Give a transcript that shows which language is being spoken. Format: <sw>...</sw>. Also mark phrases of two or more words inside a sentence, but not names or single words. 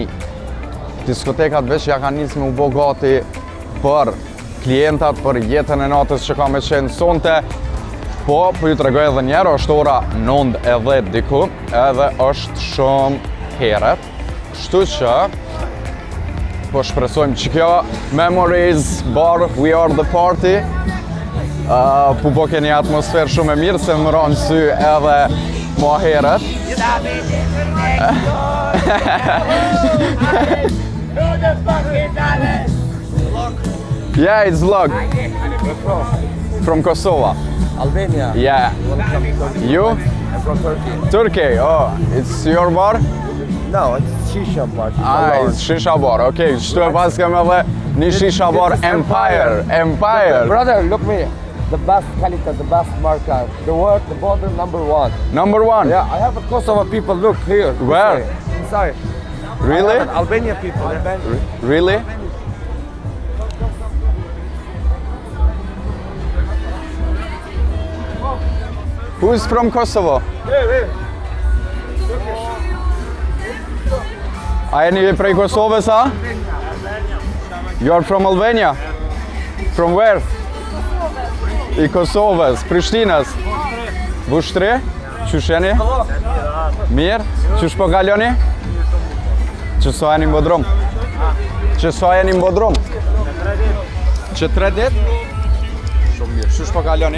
<sq>Diskotekat veç ja ka nisë me u bo gati për klientat, për jetën e natës që ka me qenë sonte, po ju të regoj edhe njerë, është ora 9 e 10 diku, edhe është shumë heret, kështu që po shpresojmë që kjo Memories Bar, We Are The Party, Po keni atmosferë shumë e mirë se më ronë sy edhe më herët.</sq> <en>Yeah, it's vlog. From Kosovo. Albania. Yeah. You? I'm from Turkey. Turkey. Oh, it's your bar? No, it's shisha bar. It's shisha bar.</en> <sq>Okay, shtu e pas kam edhe një</sq> <en>shisha bar</en> <sq>Empire.</sq> <en>Brother, look me. The best quality, the best marka. The world, the border number 1. Number 1. Yeah, I have a Kosovo people. Look here. Where? Inside. Really? Albania people. Really? Who's from Kosovo?</en> <sq>A jeni prej Kosovës, a?</sq> <en>You're from Albania? From where?</en> <sq>I Kosovës, Prishtinës. Vushtri? Qysh jeni? Mirë? Qysh po kaloni? Që sa jeni në Bodrum? Që sa jeni në Bodrum? Që 3 dit? Shumë mirë. Qysh po kaloni?</sq>